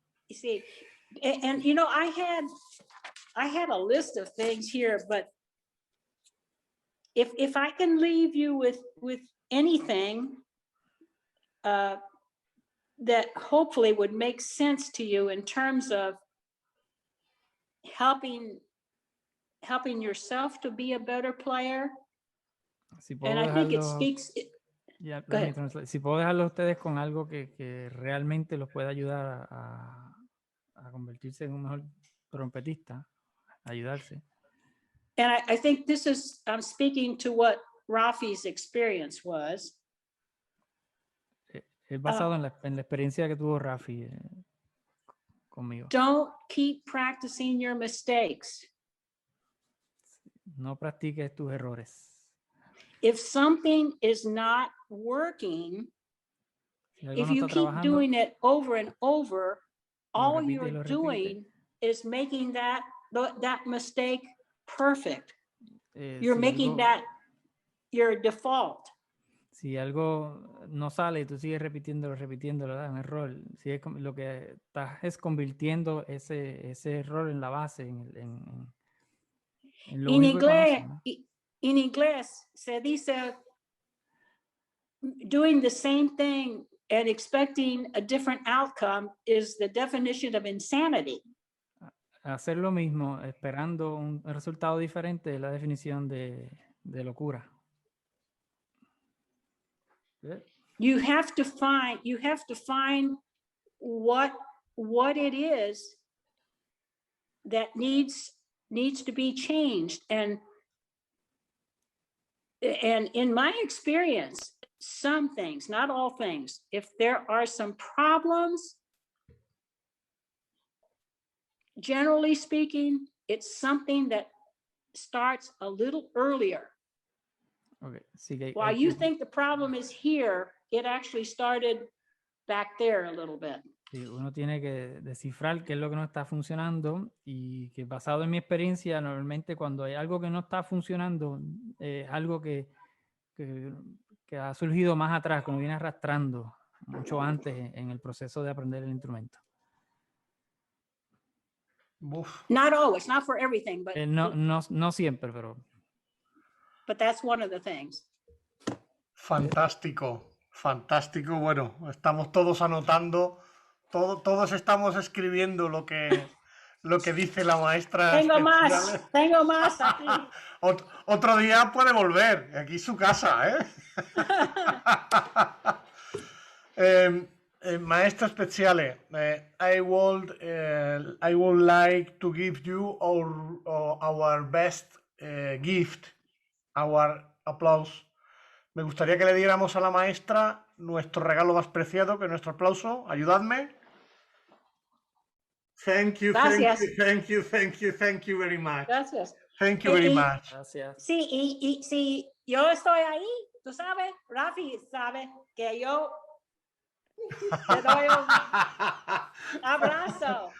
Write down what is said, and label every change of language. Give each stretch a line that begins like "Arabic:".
English: See, and I had a list of things here, but if I can leave you with anything that hopefully would make sense to you in terms of helping yourself to be a better player. And I think it speaks.
Spanish: Yeah, si puedo dejarlo a ustedes con algo que realmente los pueda ayudar a convertirse en un mejor trompetista, ayudarse.
English: And I think this is, I'm speaking to what Rafi's experience was.
Spanish: Es basado en la experiencia que tuvo Rafi conmigo.
English: Don't keep practicing your mistakes.
Spanish: No practiques tus errores.
English: If something is not working, if you keep doing it over and over, all you're doing is making that mistake perfect. You're making that your default.
Spanish: Si algo no sale y tú sigues repitiéndolo, ¿verdad? Un error. Si es lo que estás es convirtiendo ese error en la base, en lo único que conoces, ¿no? En inglés se dice
English: doing the same thing and expecting a different outcome is the definition of insanity.
Spanish: Hacer lo mismo esperando un resultado diferente es la definición de locura.
English: You have to find what it is that needs to be changed. And in my experience, some things, not all things, if there are some problems, generally speaking, it's something that starts a little earlier. Okay. Sí, While you think the problem is here, it actually started back there a little bit.
Spanish: Sí, uno tiene que descifrar qué es lo que no está funcionando y que basado en mi experiencia, normalmente cuando hay algo que no está funcionando, algo que ha surgido más atrás, que uno viene arrastrando mucho antes en el proceso de aprender el instrumento. Uf,
English: Not always, not for everything, but
Spanish: No siempre, pero
English: that's one of the things.
Spanish: fantástico, fantástico. Bueno, estamos todos anotando, todos estamos escribiendo lo que dice la maestra Speziale. Tengo más aquí. Otro día puede volver, aquí es su casa, ¿eh?
English: Maestra Speziale, I would like to give you our best gift, our applause.
Spanish: Me gustaría que le diéramos a la maestra nuestro regalo más preciado, que es nuestro aplauso. Ayudadme.
English: Thank you,
Spanish: Gracias.
English: thank you very much.
Spanish: Gracias.
English: Thank you very much.
Spanish: gracias. Sí, y si yo estoy ahí, tú sabes, Rafi sabe que yo te doy un abrazo.